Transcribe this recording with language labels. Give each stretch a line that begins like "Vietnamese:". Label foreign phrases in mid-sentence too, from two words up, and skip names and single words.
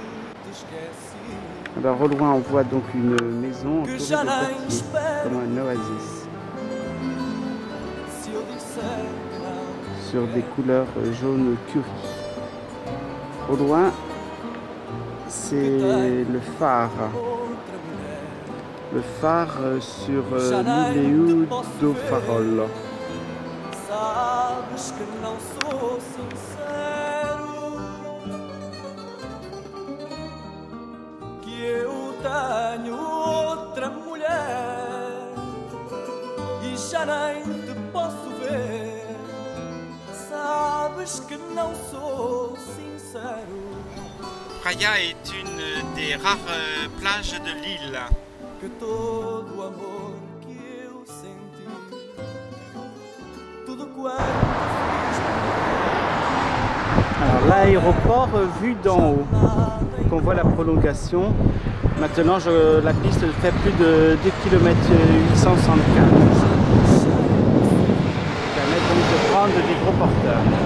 French: Alors, au loin, on voit donc une maison entourée de tertiers, comme un oasis, sur des couleurs jaune curry. Au loin, c'est le phare sur l'île do Farol.
Portuguese: Sabes que não sou sincero, que eu tenho outra mulher e já nem te posso ver. Sabes que não sou sincero.
French: Praia est une des rares plages de l'île.
Portuguese: Que todo o amor que eu senti, tudo quanto fiz.
French: Alors l'aéroport vu d'en haut, donc on voit la prolongation. Maintenant la piste fait plus de 2 km 864. Ça permet donc de prendre des gros porteurs.